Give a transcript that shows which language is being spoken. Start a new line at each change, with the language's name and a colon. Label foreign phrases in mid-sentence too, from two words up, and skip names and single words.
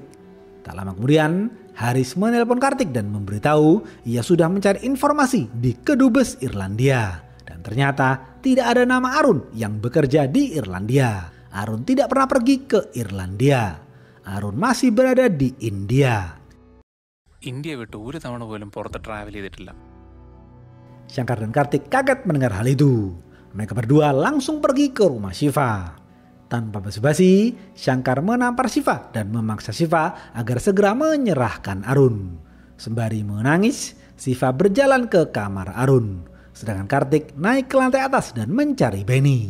Indonesian: Tak lama kemudian, Haris menelpon Kartik dan memberitahu ia sudah mencari informasi di Kedubes Irlandia. Dan ternyata tidak ada nama Arun yang bekerja di Irlandia. Arun tidak pernah pergi ke Irlandia. Arun masih berada di India.
Malayalam: India വിട്ട് ഒരു തവണ പോലും പുറത്ത് ട്രാവൽ ചെയ്തിട്ടില്ല.
Indonesian: Shankar dan Kartik kaget mendengar hal itu. Mereka berdua langsung pergi ke rumah Shiva. Tanpa basa-basi, Shankar menampar Shiva dan memaksa Shiva agar segera menyerahkan Arun. Sembari menangis, Shiva berjalan ke kamar Arun. Sedangkan Kartik naik ke lantai atas dan mencari Benny.